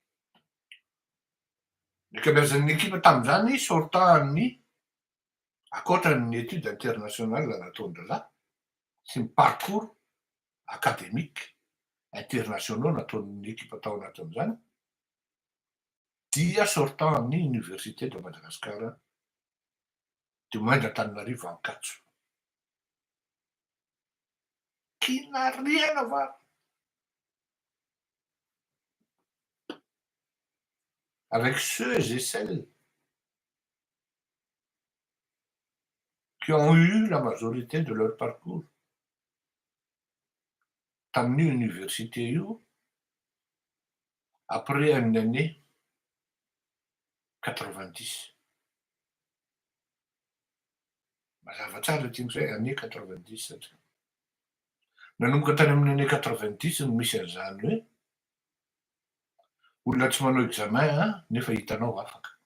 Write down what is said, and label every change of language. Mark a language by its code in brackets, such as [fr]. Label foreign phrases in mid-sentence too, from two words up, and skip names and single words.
[mg] Ny kabeazan'ny ekipa tam'izany sortant-ny akoatran'ny [fr] étude internationale [mg] nataon-dralahy sy ny [fr] parcours académique internationaux [mg] nataon'ny ekipa tao anatin'izany dia sortant-ny université de Madagasikara [fr] de moins [mg] d'Antananarivo Ankatso. [fr] Qui n'a rien à voir avec ceux et celles qui ont eu la majorité de leur parcours [mg] tamin'io université io [fr] après une année 90. [mg] Mazava tsara tiako zay année 90 satria nanomboka tany amin'ny année 90 no misy an'izany hoe olona tsy manao examen nefa hitanao afaka.